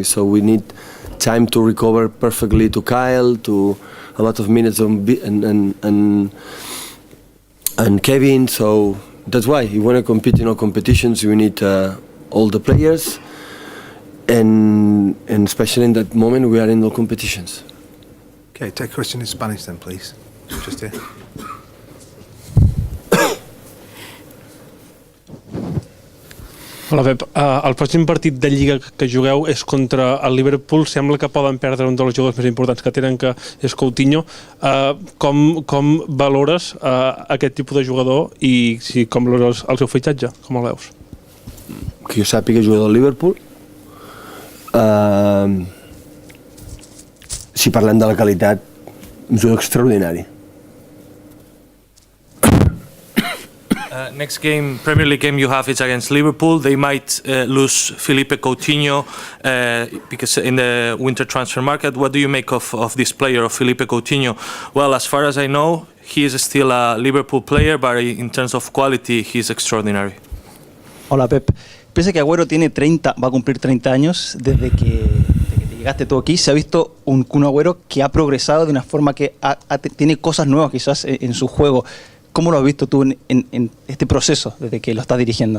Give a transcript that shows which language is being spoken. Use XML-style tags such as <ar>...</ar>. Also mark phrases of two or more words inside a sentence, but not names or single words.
<en>So we need time to recover perfectly to Kyle, to a lot of minutes and Kevin. So that's why you want to compete in all competitions. You need all the players, and especially in that moment we are in all competitions. Okay, take a question in Spanish then, please. Just here.</en> <ca>Hola, Pep. El pròxim partit de Lliga que jugueu és contra el Liverpool. Sembla que poden perdre un dels jugadors més importants que tenen, que és Coutinho. Com valores aquest tipus de jugador i com valores el seu fitxatge? Com el veus? Que jo sàpiga, jugador del Liverpool. Si parlem de la qualitat, un jugador extraordinari.</ca> <en>Next game, Premier League game you have is against Liverpool. They might lose Felipe Coutinho because in the winter transfer market. What do you make of this player, of Felipe Coutinho? Well, as far as I know, he is still a Liverpool player, but in terms of quality, he's extraordinary.</en> <es>Hola, Pep. Pese a que Agüero va a cumplir 30 años desde que llegaste tú aquí, se ha visto un Kun Agüero que ha progresado de una forma que tiene cosas nuevas quizás en su juego. ¿Cómo lo has visto tú en este proceso desde que lo estás dirigiendo?</es>